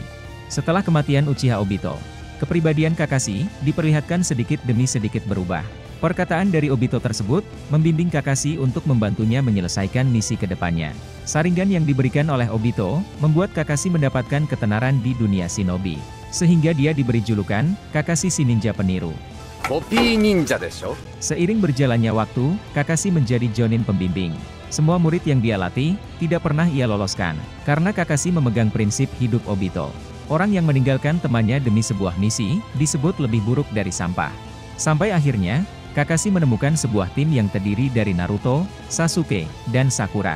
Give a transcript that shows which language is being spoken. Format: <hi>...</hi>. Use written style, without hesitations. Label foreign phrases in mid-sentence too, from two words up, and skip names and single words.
<id>Setelah kematian Uchiha Obito, kepribadian Kakashi diperlihatkan sedikit demi sedikit berubah. Perkataan dari Obito tersebut membimbing Kakashi untuk membantunya menyelesaikan misi ke depannya. Sharingan yang diberikan oleh Obito membuat Kakashi mendapatkan ketenaran di dunia shinobi, sehingga dia diberi julukan Kakashi si ninja peniru.</id> <ja>コピー忍者でしょ?</ja> <id>Seiring berjalannya waktu, Kakashi menjadi Jonin pembimbing. Semua murid yang dia latih, tidak pernah ia loloskan. Karena Kakashi memegang prinsip hidup Obito. Orang yang meninggalkan temannya demi sebuah misi, disebut lebih buruk dari sampah. Sampai akhirnya, Kakashi menemukan sebuah tim yang terdiri dari Naruto, Sasuke, dan Sakura.</id>